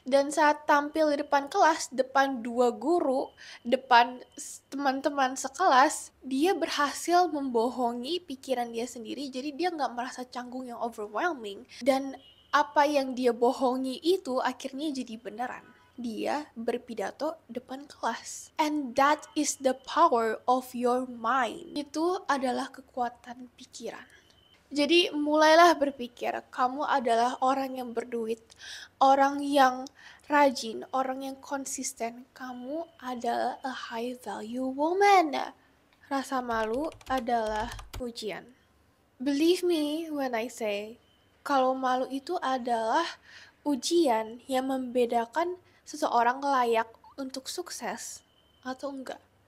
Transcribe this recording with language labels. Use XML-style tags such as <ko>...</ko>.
<id>Dan saat tampil di depan kelas, depan 2 guru, depan teman-teman sekelas, dia berhasil membohongi pikiran dia sendiri, jadi dia nggak merasa canggung yang overwhelming. Dan apa yang dia bohongi itu akhirnya jadi beneran. Dia berpidato depan kelas.</id> <en>And that is the power of your mind.</en> <id>Itu adalah kekuatan pikiran. Jadi mulailah berpikir, kamu adalah orang yang berduit, orang yang rajin, orang yang konsisten. Kamu adalah</id> <en>a high value woman.</en> <id>Rasa malu adalah ujian.</id> <en>Believe me when I say,</en> <id>kalau malu itu adalah ujian yang membedakan seseorang layak untuk sukses atau enggak.</id>